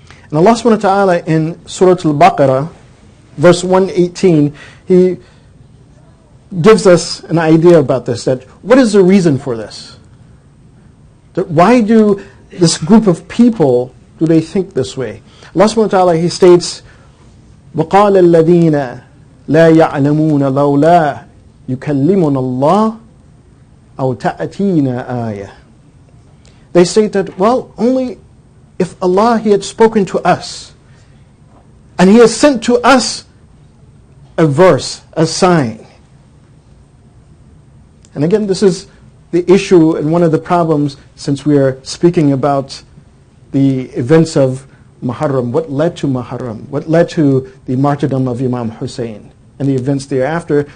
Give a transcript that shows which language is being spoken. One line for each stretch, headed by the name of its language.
English: And Allah subhanahu wa ta'ala in Surah Al-Baqarah, verse 118, He gives us an idea about this, that what is the reason for this? That why do this group of people, do they think this way?
Arabic: Allah subhanahu wa ta'ala,
English: He states,
Arabic: وَقَالَ الَّذِينَ لَا يَعْلَمُونَ لَوْلَا يُكَلِّمُنَ اللَّهُ أَوْ تَأْتِينَا آيَةٌ.
English: They state that, well, only if Allah, He had spoken to us, and He has sent to us a verse, a sign. And again, this is the issue and one of the problems, since we are speaking about the events of Muharram, what led to Muharram, what led to the martyrdom of Imam Hussein, and the events thereafter.